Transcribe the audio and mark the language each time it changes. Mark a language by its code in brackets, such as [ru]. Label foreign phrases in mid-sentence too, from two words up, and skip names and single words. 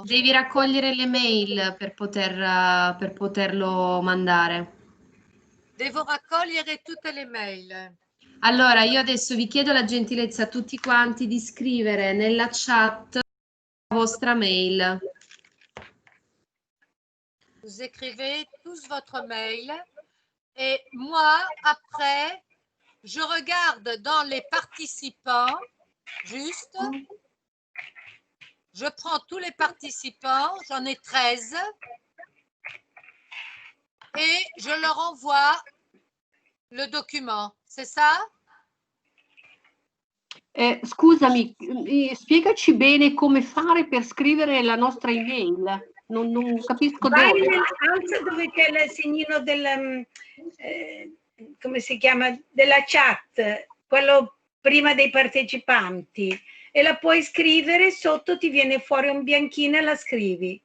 [it] Devi raccogliere le mail per poterlo mandare. Devo raccogliere tutte le mail. Allora, io adesso vi chiedo la gentilezza a tutti quanti di scrivere nella chat la vostra mail. [fr] Vous écrivez tous votre mail et moi, après, je regarde dans les participants, juste, je prends tous les participants, j'en ai 13, et je leur envoie le document, c'est ça? [it] Scusami, spiegaci bene come fare per scrivere la nostra email. Non capisco Vai dove. alza dove c'è il segnino del, come si chiama, della chat, quello prima dei partecipanti, e la puoi scrivere, sotto ti viene fuori un bianchino e la scrivi.